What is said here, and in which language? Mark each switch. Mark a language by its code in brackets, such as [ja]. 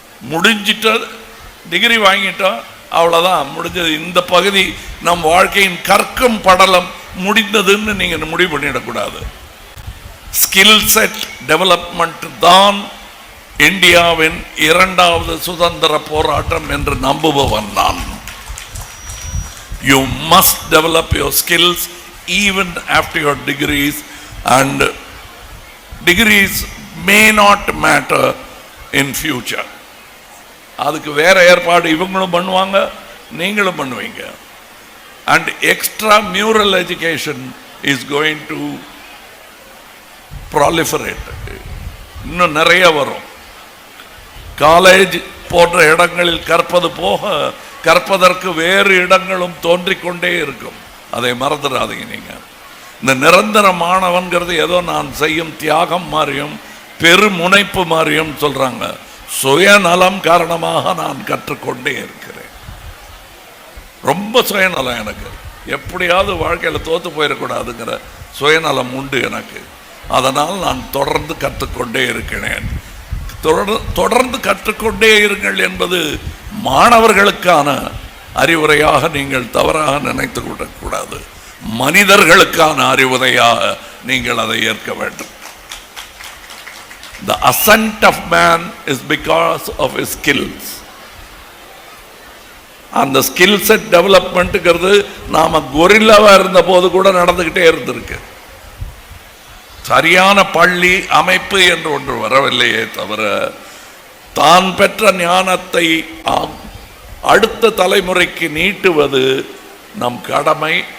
[ta] முடிஞ்சிட்ட degree வாங்கிட்டா அவ்வளவுதான், முடிஞ்சது. இந்த பகுதி நம் வாழ்க்கையின் கற்கும் படலம் முடிந்ததுன்னு நீங்க முடிவு பண்ணிடக்கூடாது. ஸ்கில் செட் டெவலப்மெண்ட் தான் இந்தியாவின் இரண்டாவது சுதந்திர போராட்டம் என்று நம்புபவன் நான். [en] You must develop your skills even after your degrees, and degrees may not matter in future. [ta] அதுக்கு வேற ஏற்பாடு இவங்களும் பண்ணுவாங்க, நீங்களும் பண்ணுவீங்க. [en] And extra mural education is going to proliferate. [ta] இன்னும் நிறைய வரும். காலேஜ் போன்ற இடங்களில் கற்பது போக கற்பதற்கு வேறு இடங்களும் தோன்றிக்கொண்டே இருக்கும். அதை மறந்துடாதீங்க. நீங்க இந்த நிரந்தர மாணவன்கிறது ஏதோ நான் செய்யும் தியாகம் மாதிரியும் பெருமுனைப்பு மாதிரியும் சொல்றாங்க. சுயநலம் காரணமாக நான் கற்றுக்கொண்டே இருக்கிறேன். ரொம்ப சுயநலம் எனக்கு. எப்படியாவது வாழ்க்கையில தோத்து போயிடக்கூடாதுங்கிற சுயநலம் உண்டு எனக்கு. அதனால் நான் தொடர்ந்து கற்றுக்கொண்டே இருக்கிறேன். தொடர்ந்து கற்றுக்கொண்டே இருங்கள் என்பது மாணவர்களுக்கான அறிவுரையாக நீங்கள் தவறாக நினைத்து விடக்கூடாது. மனிதர்களுக்கான அறிவுரையாக நீங்கள் அதை ஏற்க வேண்டும். [en] The ascent of man is because of his skills. [ta] அந்த ஸ்கில் செட் டெவலப்மெண்ட்ங்கிறது நாம கொரில்லாவா இருந்த போது கூட நடந்துகிட்டே இருந்திருக்கு. சரியான பள்ளி அமைப்பு என்று ஒன்று வரவில்லையே தவிர தான் பெற்ற ஞானத்தை அடுத்த தலைமுறைக்கு நீட்டுவது நம் கடமை.